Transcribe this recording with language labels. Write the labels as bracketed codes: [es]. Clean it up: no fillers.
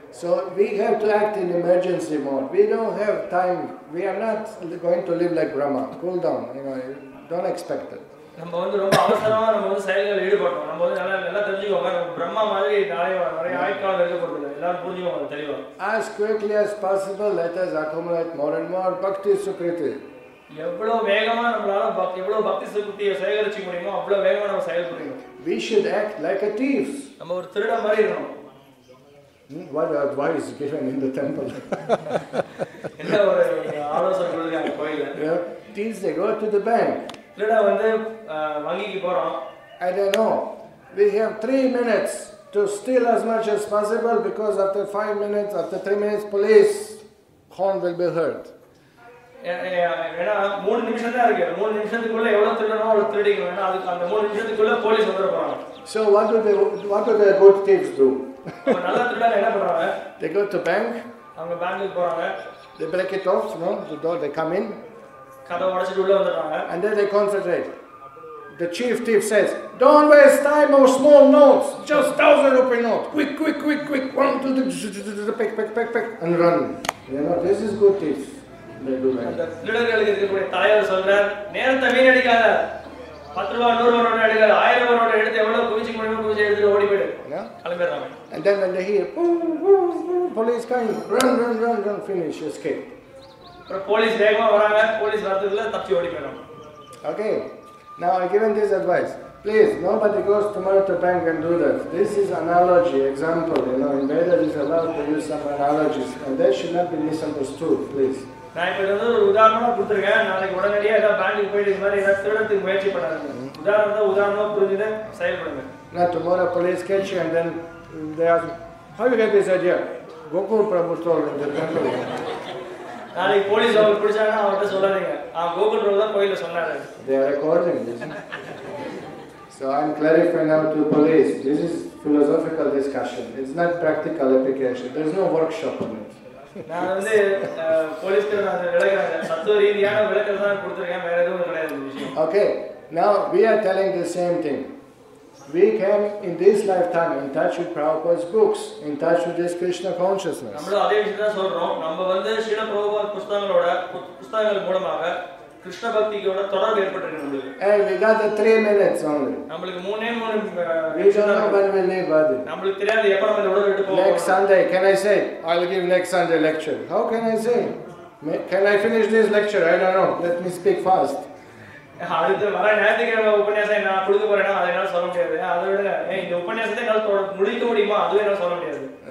[en] So we have to act in emergency mode. We don't have time. We are not going to live like Brahma. Cool down. Don't expect it. [ta] நம்ம வந்து ரொம்ப அவசரமா நம்ம வந்து செயல்களில் ஈடுபடுறோம். நம்ம வந்து நல்லா தெரிஞ்சுக்கோங்க. நம்ம பிரம்மா மாதிரி நிறைய ஆயுட்காலம் இருக்க போறது. எல்லாரும் புரிஞ்சுக்கோங்க தெளிவா. [en] As quickly as possible, let us accumulate more and more bhakti sukriti. [ta] எவ்வளவு வேகமா நம்மளால எவ்வளவு பக்தி சுகிருத்தியை சேகரிச்சுக்க முடியுமோ அவ்வளவு வேகமா நம்ம செயல்படணும். [en] We should act like a thief. [ta] நம்ம ஒரு திருடன் மாதிரி இருக்கணும். [en] What advice given in the temple? [ta] என்ன ஒரு ஆலோசனை கொடுக்குறாங்க கோயில்ல. [en] Thieves, they go to the bank. [ta] திருடன் வந்து வங்கிக்கு போறோம். [en] I don't know. We have 3 minutes to steal as much as possible because after 5 minutes, after 3 minutes, police horn will be heard. [ta] ஏன்னா 3 நிமிஷம் தான் இருக்கு. 3 நிமிஷத்துக்குள்ள எவ்வளவு திருடனோ அவ்வளவு திருடிக்கணும். ஏன்னா அதுக்கு அந்த 3 நிமிஷத்துக்குள்ள போலீஸ் வந்துட போறாங்க. [en] So what do the good thieves do? [ta] நல்ல திருடங்க என்ன பண்றாங்க? [en] They go to bank. [ta] அவங்க பேங்க்குக்கு போறாங்க. [en] They break it off, the door. They come in. [ta] கதவை உடைச்சிட்டு உள்ள வந்துடுறாங்க. And [en] then they concentrate. The chief thief says, "Don't waste time on small notes. Just 1,000 rupee note. Quick. One to the pick, and run." This is good thief. They do like that. [ta] திருடர்களுக்கு இருக்கக்கூடிய தலைவர் சொல்றார், நேரத்தை வீணடிக்காத. 10 ரூபாய் 100 ரூபாய் note எடுக்காத. 1000 ரூபாய் note எடுத்து எவ்வளவு குவிச்சு முடியுமோ குவிச்சு எடுத்து ஓடி போயிடு. கிளம்பிடுறாங்க. [en] And then when they hear, police coming, run, finish, escape. [ta] Police வேகமா வராங்க. போலீஸ் வரதுக்குள்ள தப்பி ஓடி போயிடுறாங்க. [en] Okay. Now I given this advice. Please, nobody goes tomorrow to bank and do that. This is analogy, example. In Vedas is allowed to use some analogies, and that should not be misunderstood. Please. [ta] நான் இப்ப வந்து ஒரு உதாரணமா கொடுத்துருக்கேன். நாளைக்கு உடனடியா ஏதாவது பேங்க்குக்கு போயிட்டு இந்த மாதிரி ஏதாவது திருடத்துக்கு முயற்சி பண்ணாதீங்க. உதாரணமா புரிஞ்சுட்டு செயல்படுங்க. [en] Not tomorrow police catch you and then they ask, how you get this idea? Gokul Prabhu told in the temple. [ta] நாளைக்கு போலீஸ் அவர் பிடிச்சாங்கன்னா அவர்கிட்ட சொல்லாதீங்க. கோகுல் பிரபு தான் கோயில்ல சொன்னாரு. [en] They are recording this. So I'm clarifying now to police. This is philosophical discussion. It's not practical application. There's no workshop on it. [ta] நான் வந்து போலீஸ்க்கு நான் விளக்குறேன். தத்துவ ரீதியான விளக்கம் தான் கொடுத்திருக்கேன். வேற எதுவும் கிடையாது விஷயம். [en] Okay. Now we are telling the same thing. We came in this lifetime in touch with Prabhupada's books, in touch with this Krishna consciousness. [ta] நம்ம அதே விஷயம் தான் சொல்றோம். நம்ம வந்து ஸ்ரீல பிரபுபாத் புத்தகங்கள் மூலமாக கிருஷ்ண பக்தியோட தொடர்பு ஏற்பட்டிருக்கு நமக்கு. [en] And we got the 3 minutes only. [ta] நமக்கு 3 [en] we don't know when we leave body. [ta] நமக்கு தெரியாது எப்ப நம்ம இந்த உலகத்தை விட்டு போவோம். [en] Next Sunday, can I say? I'll give next Sunday lecture. How can I say? Can I finish this lecture? I don't know. Let me speak fast. [ta] அடுத்து வர ஞாயிற்றுக்கிழமை உபன்யாசம் நான் கொடுக்க போறேன்னா அதை என்னால சொல்ல முடியாது. அதை விட இந்த உபன்யாசத்தை என்னால முடிக்க முடியுமா அதுவும் என்னால சொல்ல முடியாது.